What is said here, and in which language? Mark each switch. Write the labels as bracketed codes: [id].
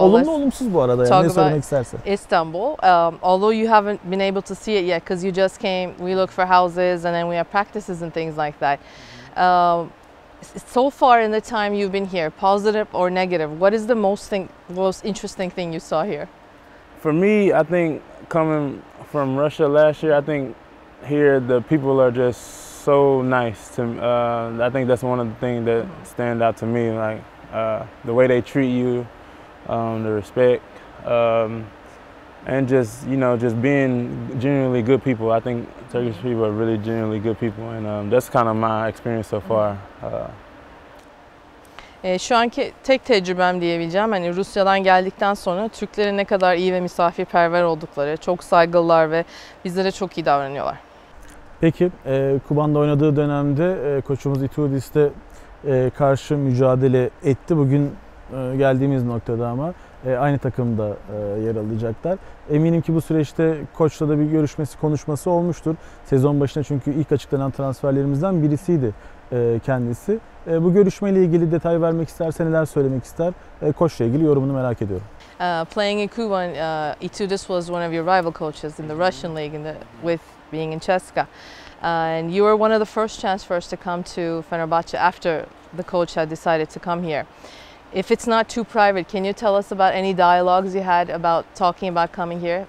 [tr] Olumlu olumsuz bu arada, yani ne söylemek istersen. [en] Istanbul. Although you haven't been able to see it yet because you just came, we look for houses and then we have practices and things like that. So far in the time you've been here, positive or negative, what is the most interesting thing you saw here? For me, I think coming from Russia last year, I think here the people are just so nice to me. I think that's one of the things that stand out to me, like the way they treat you, the respect, and just, you know, just being genuinely good people. I think Turkish people are really genuinely good people, and that's kind of my experience so far. [tr] Şu anki tek tecrübem diyebileceğim, hani Rusya'dan geldikten sonra Türklerin ne kadar iyi ve misafirperver oldukları, çok saygılılar ve bizlere çok iyi davranıyorlar. Peki, Kuban'da oynadığı dönemde koçumuz Itudis'te karşı mücadele etti. Bugün geldiğimiz noktada ama aynı takımda yer alacaklar. Eminim ki bu süreçte koçla da bir görüşmesi, konuşması olmuştur. Sezon başında çünkü ilk açıklanan transferlerimizden birisiydi kendisi. Bu görüşmeyle ilgili detay vermek isterse neler söylemek ister? Koçla ilgili yorumunu merak ediyorum. [en] Playing in Kuban, Itudis was one of your rival coaches in the Russian league with being in CSKA. And you were one of the first transfers to come to Fenerbahce after the coach had decided to come here. If it's not too private, can you tell us about any dialogues you had about talking about coming here?